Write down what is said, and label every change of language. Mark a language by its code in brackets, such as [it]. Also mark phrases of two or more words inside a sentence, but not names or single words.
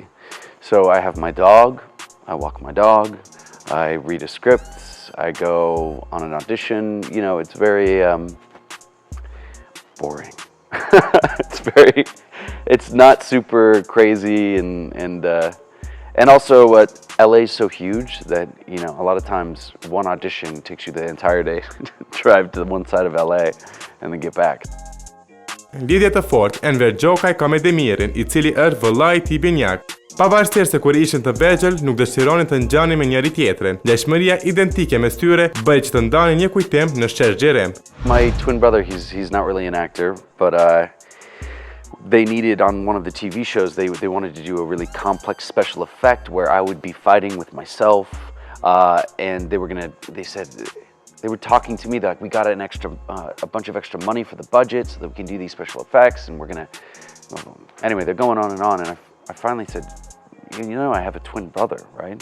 [en] So I have my dog, I walk my dog, I read a script, I go on an audition, you know, it's very boring. It's not super crazy and also LA is so huge that, you know, a lot of times one audition takes you the entire day to drive to one side of LA and then get back. [sq] Lidhje të fortë Enver Gjokaj ka me Demirin, I cili është vëllai I tij binjak. Pavarësisht se kur ishin të vegjël nuk dëshironin të ngjanin me njëri tjetrin. Ngjashmëria identike mes tyre bëi që të ndanin një kujtim në shesh xhirim. [en] My twin brother, he's not really an actor, but they needed on one of the TV shows, they wanted to do a really complex special effect where I would be fighting with myself, and they were talking to me that we got a bunch of extra money for the budget so that we can do these special effects, and anyway, they're going on, and I finally said, you know, I have a twin brother, right?